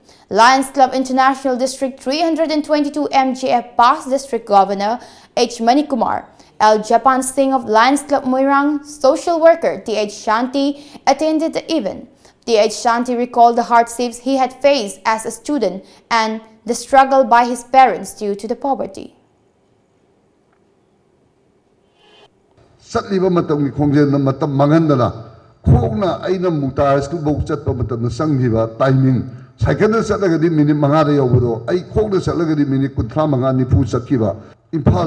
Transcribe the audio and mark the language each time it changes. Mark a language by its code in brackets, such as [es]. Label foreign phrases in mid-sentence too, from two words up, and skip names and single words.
[en] Lions Club International District 322 MGF past District Governor H. Manikumar, L. Japan Singh of Lions Club Moirang, social worker T.H. Shanti attended the event. T.H. Shanti recalled the hardships he had faced as a student and the struggle by his parents due to the poverty. [mni] Satliba matam ki khongjen na matam mangandana khogna aina mutar school bok chatpa matam na sanghiba timing cycle na satlaga di minute manga da yawdo ai khogna satlaga di minute 13 nifu chatkiba Imphal